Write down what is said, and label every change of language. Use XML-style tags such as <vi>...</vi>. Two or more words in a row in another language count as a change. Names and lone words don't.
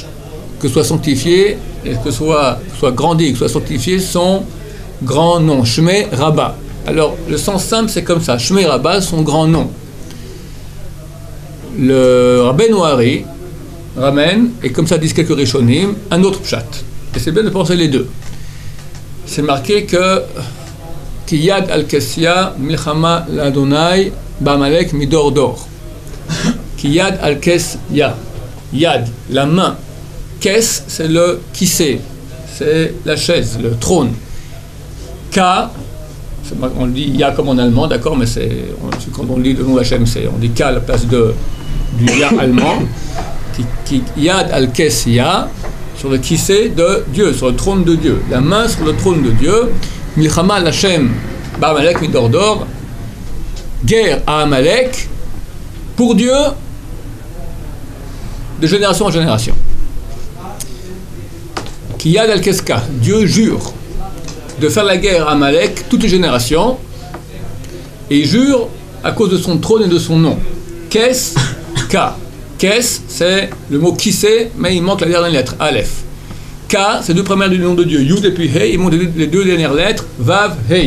<fr>Que soit sanctifié, et que soit grandi, que soit sanctifié son grand nom,</fr> <arc>שמה רבא.</arc> <fr>Alors le sens simple c'est comme ça,</fr> <arc>שמה רבא,</arc> <fr>son grand nom. Le Rabbeinu Hari ramène, et comme ça disent quelques Rishonim, un autre pshat. Et c'est bien de penser les deux. C'est marqué que</fr> <he>כי יד על כס יה מלחמה ליהוה בעמלק מדר דר. כי יד על כס יה. יד,</he> <fr>la main. Kes, c'est le kissé, c'est la chaise, le trône. Ka, on dit ya comme en allemand, d'accord, mais quand on lit le nom d'Hachem, on dit ka à la place du ya allemand.</fr> <he>כי יד על כס יה,</he> <fr>sur le kissé de Dieu, sur le trône de Dieu. La main sur le trône de Dieu.</fr> <he>מלחמה לה' בעמלק מדר דר.</he> <fr>Guerre à Amalek pour Dieu de génération en génération.</fr> <he>כי יד על כס יה,</he> <fr>Dieu jure de faire la guerre à Amalek toutes les générations, et il jure à cause de son trône et de son nom.</fr> <he>כס, יה.</he> <fr>Kes, c'est le mot kissé, mais il manque la dernière lettre, Aleph. Ka, c'est deux premières du nom de Dieu, Yud et puis Hey, il manque les deux dernières lettres, Vav, Hey.</fr>